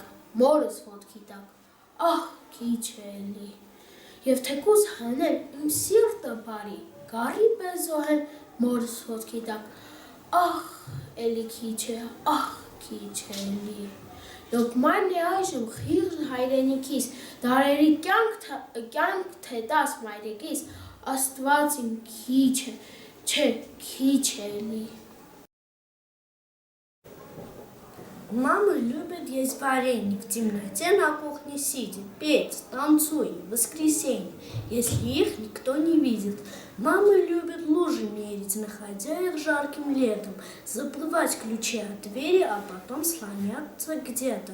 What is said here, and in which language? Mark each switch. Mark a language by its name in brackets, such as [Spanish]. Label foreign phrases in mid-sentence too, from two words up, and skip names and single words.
[Armenian] մորս ոտքի տակ, ախ, քիչ է էլի, և թեկուզ հանեմ իմ սիրտը բարի, գառի պես զոհեմ մորս ոտքի տակ, ախ, էլի քիչ է, ախ, քիչ է էլի, լոկմանն է այժմ խիղճ հայրենիքիս, դարերի կյանք թե տաս մայրիկիս, Աստված իմ քիչ է, չէ, քիչ է էլի։ [Russian] Мама любит есть варенье в темноте на кухне сидя, петь, танцуя, в воскресенье, если их никто не видит. Мама любит лужи мерить, находя их жарким летом, заплывать ключи от двери, а потом слоняться где-то.